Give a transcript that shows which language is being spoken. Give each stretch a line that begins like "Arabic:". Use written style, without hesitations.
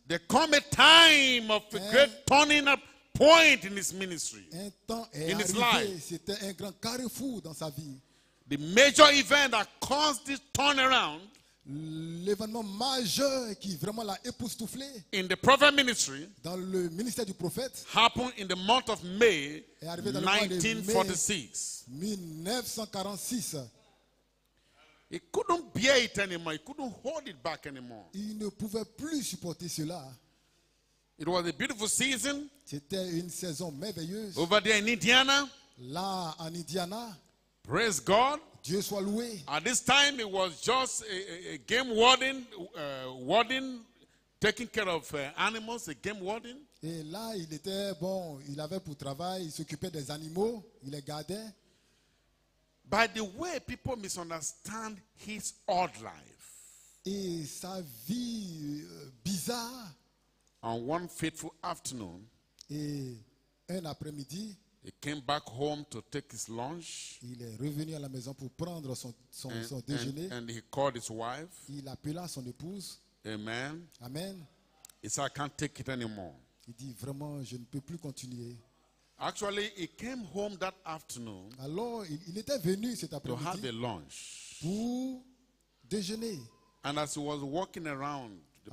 English: there come a time of a great turning up point in his ministry.
French: un temps est
English: In his
French: arrivé,
English: life.
French: c'était un grand carrefour dans sa vie.
English: The major event that caused this turnaround
French: L'événement majeur qui vraiment l'a époustouflé
English: in the prophet ministry
French: dans le ministère du prophète
English: happened in the month of May
French: est arrivé dans le mois de mai
English: 1946.
French: 1946.
English: He couldn't bear it anymore. He couldn't hold it back anymore.
French: Il ne pouvait plus supporter cela.
English: It was a beautiful season
French: C'était une saison merveilleuse.
English: over there in Indiana.
French: Là, en Indiana,
English: Praise God.
French: Dieu soit loué.
English: At this time, it was just a game warden taking care of animals, a game warden.
French: Et là, il était bon, il avait pour travail, il s'occupait des animaux, il les gardait.
English: By the way, people misunderstand his odd life.
French: Et sa vie bizarre,
English: On one fateful afternoon,
French: et un après-midi,
English: he came back home to take his lunch.
French: il est revenu à la maison pour prendre son déjeuner.
English: And he called his wife.
French: Il appela son épouse.
English: Amen.
French: Amen.
English: He said, I can't take it anymore.
French: Il dit vraiment, je ne peux plus continuer.
English: Actually, he came home that afternoon
French: Alors, il était venu cet
English: to have a
French: après-midi
English: lunch.
French: pour déjeuner.
English: And as he was walking around the